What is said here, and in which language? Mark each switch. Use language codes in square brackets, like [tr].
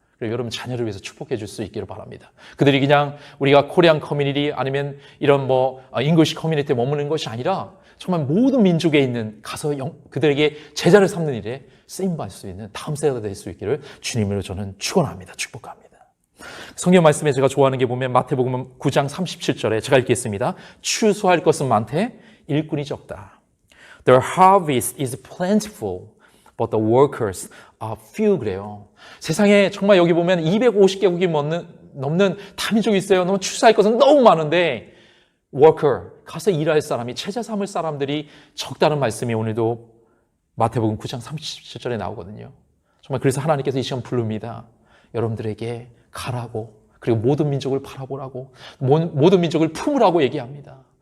[ko] 그리고 여러분 자녀를 위해서 축복해 줄 수 있기를 바랍니다. 그들이 그냥 우리가 코리안 커뮤니티 아니면 이런 잉글리시 커뮤니티에 머무는 것이 아니라 정말 모든 민족에 있는 가서 그들에게 제자를 삼는 일에 쓰임받을 수 있는 다음 세대가 될 수 있기를 주님으로 저는 축원합니다. 축복합니다. 성경 말씀에 제가 좋아하는 게 보면 마태복음 9장 37절에 제가 읽겠습니다. 추수할 것은 많되 일꾼이 적다. [en] The harvest is plentiful, but the workers are few. [ko] 그래요. 세상에 정말 여기 보면 250개국이 넘는 다민족이 있어요. 너무 추수할 것은 너무 많은데 worker, 가서 일할 사람이, 제자 삼을 사람들이 적다는 말씀이 오늘도 마태복음 9장 37절에 나오거든요. 정말 그래서 하나님께서 이 시간 부릅니다. 여러분들에게 가라고, 그리고 모든 민족을 바라보라고, 모든 민족을 품으라고 얘기합니다.